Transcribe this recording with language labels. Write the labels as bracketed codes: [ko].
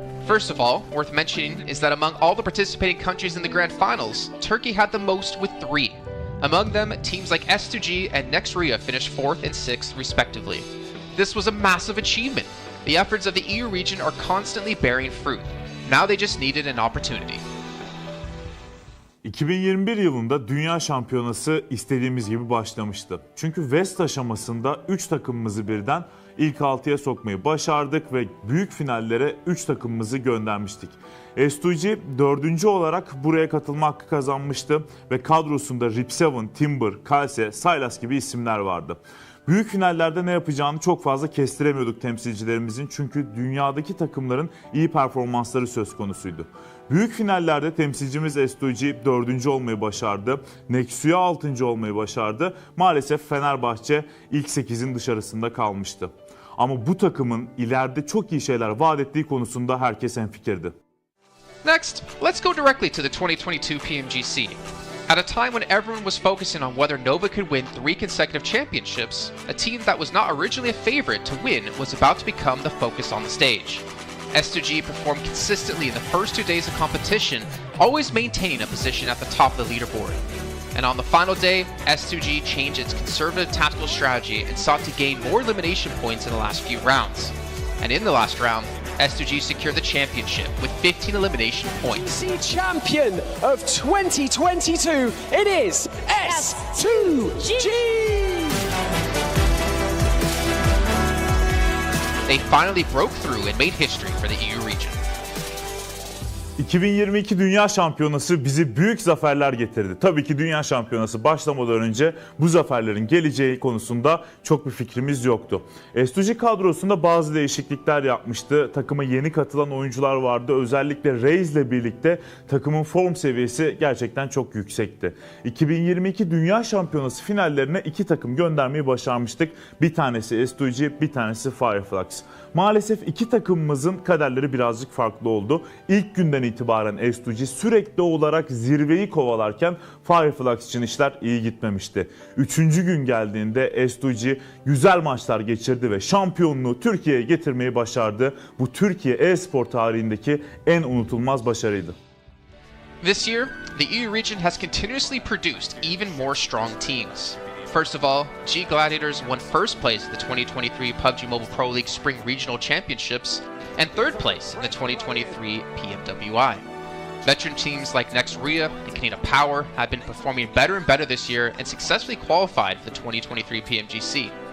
[en] First of all, worth mentioning is that among all the participating countries in the Grand Finals, Turkey had the most with 3. Among them, teams like S2G and Nextria finished 4th and 6th respectively. This was a massive achievement. The efforts of the EU region are constantly bearing fruit. Now they just needed an opportunity. [tr] 2021 yılında Dünya Şampiyonası istediğimiz gibi başlamıştı. Çünkü West aşamasında 3 takımımızı birden ilk 6'ya sokmayı başardık ve büyük finallere 3 takımımızı göndermiştik. S2G 4. olarak buraya katılma hakkı kazanmıştı ve kadrosunda Rip7, Timber, Kalse, Sylas gibi isimler vardı. Büyük finallerde ne yapacağını çok fazla kestiremiyorduk temsilcilerimizin, çünkü dünyadaki takımların iyi performansları söz konusuydu. Büyük finallerde temsilcimiz S2G 4. olmayı başardı, Nexia 6. olmayı başardı. Maalesef Fenerbahçe ilk 8'in dışarısında kalmıştı. Ama bu takımın ileride çok iyi şeyler vaat ettiği konusunda herkes hemfikirdi. [en] Next, let's go directly to the 2022 PMGC. At a time when everyone was focusing on whether Nova could win 3 consecutive championships, a team that was not originally a favorite to win was about to become the focus on the stage. S2G performed consistently in the first 2 days of competition, always maintaining a position at the top of the leaderboard. And on the final day, S2G changed its conservative tactical strategy and sought to gain more elimination points in the last few rounds. And in the last round, S2G secured the championship with 15 elimination points. The champion of 2022, it is S2G! They finally broke through and made history for the EU region. [tr] 2022 Dünya Şampiyonası bizi büyük zaferler getirdi. Tabii ki Dünya Şampiyonası başlamadan önce bu zaferlerin geleceği konusunda çok bir fikrimiz yoktu. S2G kadrosunda bazı değişiklikler yapmıştı. Takıma yeni katılan oyuncular vardı. Özellikle Reis ile birlikte takımın form seviyesi gerçekten çok yüksekti. 2022 Dünya Şampiyonası finallerine 2 takım göndermeyi başarmıştık. Bir tanesi S2G, bir tanesi Fireflux. Maalesef 2 takımımızın kaderleri birazcık farklı oldu. İlk günden itibaren S2G sürekli olarak zirveyi kovalarken Fireflux için işler iyi gitmemişti. 3. gün geldiğinde S2G güzel maçlar geçirdi ve şampiyonluğu Türkiye'ye getirmeyi başardı. Bu Türkiye e-spor tarihindeki en unutulmaz başarıydı. [en] This year, the EU region has continuously produced even more strong teams. First of all, G Gladiators won first place at the 2023 PUBG Mobile Pro League Spring Regional Championships and third place in the 2023 PMWI. Veteran teams like Next Ria and Canada Power have been performing better and better this year and successfully qualified for the 2023 PMGC.